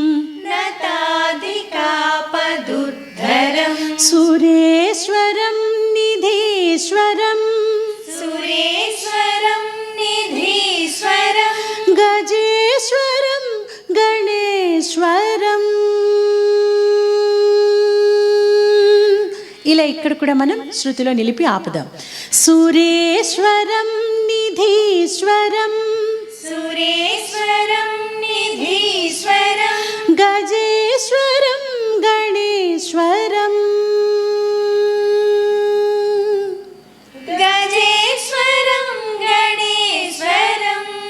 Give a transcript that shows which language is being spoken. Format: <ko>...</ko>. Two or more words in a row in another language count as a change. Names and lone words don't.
<sa>नताधिकापदुद्धरं सुरेश्वरं निधीश्वरं सुरेश्वरं निधीश्वरं गजेश्वरं गणेश्वరం.</sa> <te>ఇలా ఇక్కడ కూడా మనం శృతిలో నిలిపి ఆపుదాం.</te> <sa>సురేశ్వరం నిధీశ్వరం सुरेश्वरं निधीश्वरं గజేశ్వరం గణేశ్వరం गजेश्वरं गणेश्वरं</sa>